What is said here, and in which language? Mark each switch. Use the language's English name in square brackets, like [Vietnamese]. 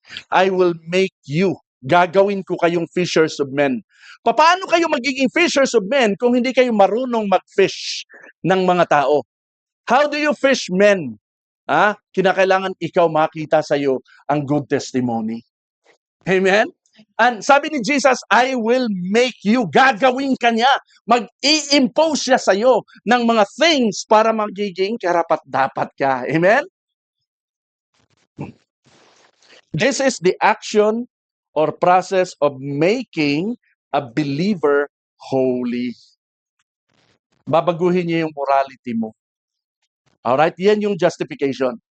[English] I will make you. [Filipino] Gagawin ko kayong [English] fishers of men. [Filipino] Paano kayo magiging fishers of men kung hindi kayo marunong mag-fish ng mga tao? [English] How do you fish men? [Filipino] Kinakailangan ikaw makita sa iyo ang good testimony. [English] Amen? And [Filipino] sabi ni [English] Jesus, I will make you. [Filipino] Gagawin ka niya. Mag-i-impose siya sa iyo ng mga things para magiging karapat-dapat ka. [English] Amen? This is the action or process of making a believer holy. [Filipino] Babaguhin niya yung morality mo. Alright? Yan yung justification.